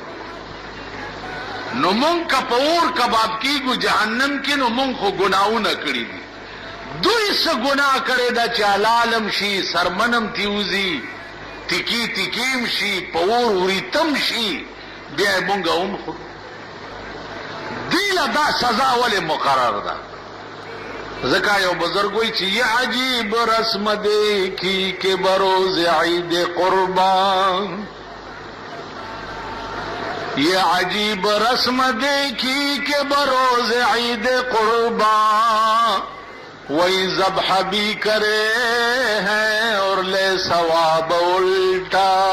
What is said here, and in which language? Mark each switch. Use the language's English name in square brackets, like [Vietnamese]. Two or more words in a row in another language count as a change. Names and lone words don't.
[Pashto] نو مونږ که په اور کباب کېږو جهنم کې نو مونږ خو ګناهونه کړي دي دوی څه ګناه کړی ده چې حلالم شي سرمنم تیوزي ټیکیم شي په اور وریتم شي بیا یې مونږ هم خورو دی له دا سزا ولې مقرر ده ځکه یو بزرګ وایي چې [Urdu] یہ عجیب رسم دیکھی کہ بروز عید قربان یہ عجیب رسم دیکھی کہ بروز عید قربان وہی ذبح بھی کرے ہیں اور لے ثواب الٹا